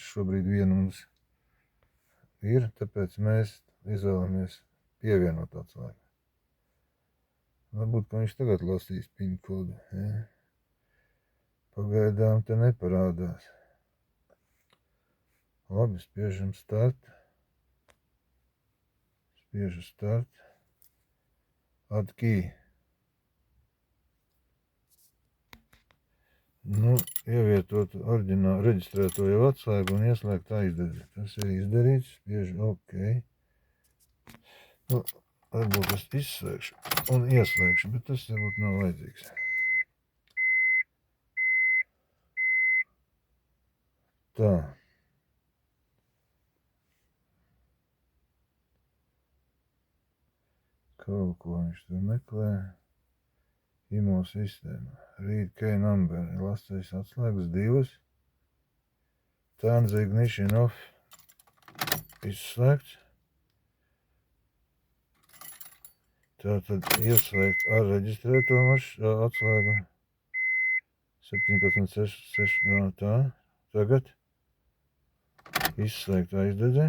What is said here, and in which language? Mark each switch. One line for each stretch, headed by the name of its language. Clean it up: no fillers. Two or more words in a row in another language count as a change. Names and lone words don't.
Latvian: Šobrīd viena mums ir, tāpēc mēs izvēlamies pievienot atslēgu. Varbūt, ka viņš tagad lasīs PIN kodu. Ja? Pagaidām te neparādās. Labi, spiežam start. Spiežu start.
English: Add key.
Latvian: Ievietot oriģinālu reģistrēto jau atslēgu un ieslēgt aizdedzi. Tas ir izdarīts, spiežu OK. Varbūt es izslēgšu un ieslēgšu, bet tas varbūt nav vajadzīgs. Tā. Kaut ko viņš tur meklē. IMO sistēma.
English: Read key number.
Latvian: Lasīs atslēgas 2.
English: Turn the ignition off.
Latvian: Izslēgts. Tātad ieslēgt ar reģistrēto atslēgu. 17,6. Tā. Tagad. Izslēgt aizdedzi.